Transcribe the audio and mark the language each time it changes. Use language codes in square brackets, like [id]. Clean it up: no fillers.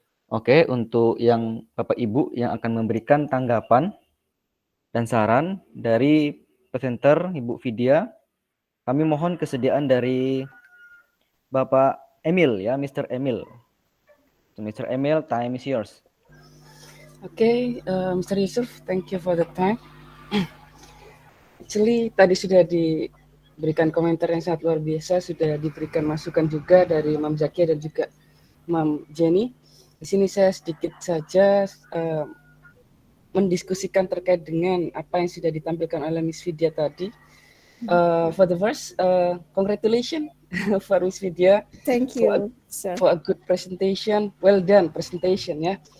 [id] Oke, untuk yang Bapak Ibu yang akan memberikan tanggapan dan saran dari presenter Ibu Vidya, kami mohon kesediaan dari Bapak Emil ya, Mr. [en] Emil. Mr. Emil, time is yours. Okay, Mr. Yusuf, thank you for the time. [id] Actually tadi sudah diberikan komentar yang sangat luar biasa, sudah diberikan masukan juga dari Mam Zakia dan juga Mam Jenny. Di sini saya sedikit saja mendiskusikan terkait dengan apa yang sudah ditampilkan oleh Miss Vidya tadi. [en] For the first, congratulations for Miss Vidya Thank you, sir. for a good presentation, well done presentation ya.